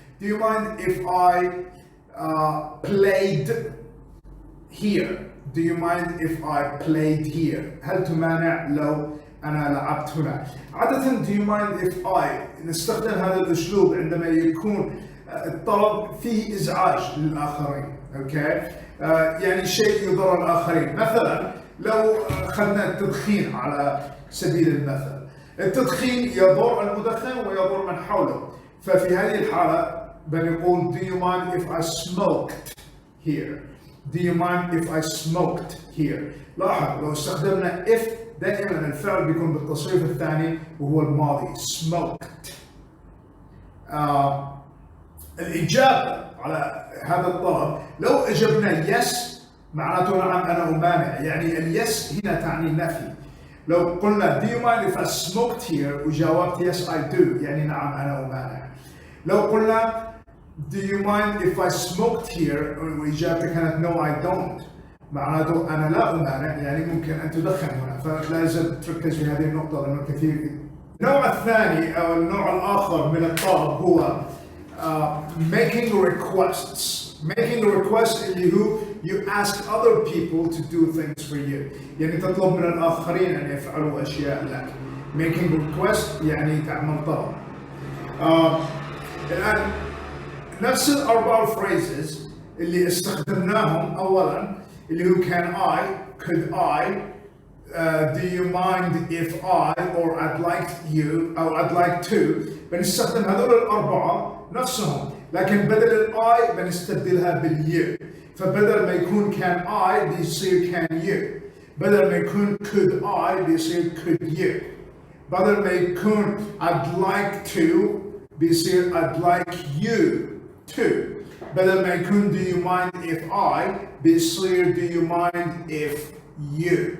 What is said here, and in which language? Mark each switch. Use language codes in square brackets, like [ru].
[en] Do you mind if I played here. Do you mind if I played here. [ar] هل تمانع لو أنا لعبت هنا. عادة [en] do you mind if I [ar] نستخدم هذا الأسلوب عندما يكون الطلب فيه إزعاج للآخرين. أوكي. يعني شيء يضر الآخرين. مثلا لو أخذنا التدخين على سبيل المثل، التدخين يضر المدخن ويضر من حوله، ففي هذه الحالة بنقول [en] do you mind if I smoked here. [ar] Do you mind if I smoked here. لاحظ لو استخدمنا if دائما الفعل بيكون بالتصريف الثاني وهو الماضي smoked. الإجابة على هذا الطلب لو أجبنا yes معناته نعم أنا أمانع، يعني اليس هنا تعني نفي. لو قلنا [en] do you mind if I smoked here وجاوبت yes I do [ar] يعني نعم أنا أمانع. لو قلنا [en] do you mind if I smoked here [ar] وإجابتك كانت [en] no I don't [ar] معناته أنا لا أمانع يعني ممكن أن تدخن هنا، فلازم تركز في هذه النقطة لأنه كثير. النوع الثاني أو النوع الآخر من الطلب هو [en] making requests. making a request [ar] اللي هو [en] you ask other people to do things for you. [ar] يعني تطلب من الآخرين أن يفعلوا أشياء لك. [en] making a request [ar] يعني تعمل طلب. الآن نفس الأربع [en] phrases [ar] اللي استخدمناهم أولاً اللي هو [en] can I, could I, do you mind if I, or I'd like you, or I'd like to. [ar] بنستخدم هذول الأربعة نفسهم، لكن بدل ال I بنستبدلها بال you. فبدل ما يكون [en] can I [ar] بيصير [en] can you. [ar] بدل ما يكون [en] could I [ar] بيصير [en] could you. [ar] بدل ما يكون [en] I'd like to [ar] بيصير [en] I'd like you to. [ar] بدل ما يكون [en] do you mind if I [ar] بيصير [en] do you mind if you.